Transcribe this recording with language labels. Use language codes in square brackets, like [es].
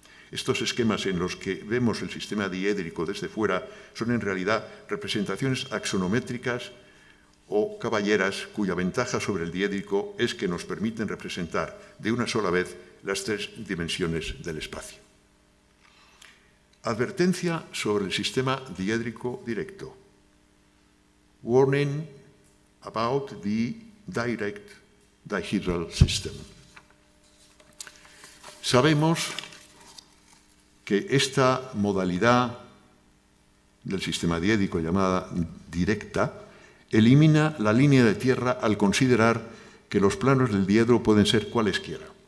[es] Estos esquemas en los que vemos el sistema diédrico desde fuera son en realidad representaciones axonométricas o caballeras cuya ventaja sobre el diédrico es que nos permiten representar de una sola vez las tres dimensiones del espacio. Advertencia sobre el sistema diédrico directo. [en] Warning about the direct dihedral system. [es] Sabemos que esta modalidad del sistema diédrico llamada directa elimina la línea de tierra al considerar que los planos del diedro pueden ser cualesquiera,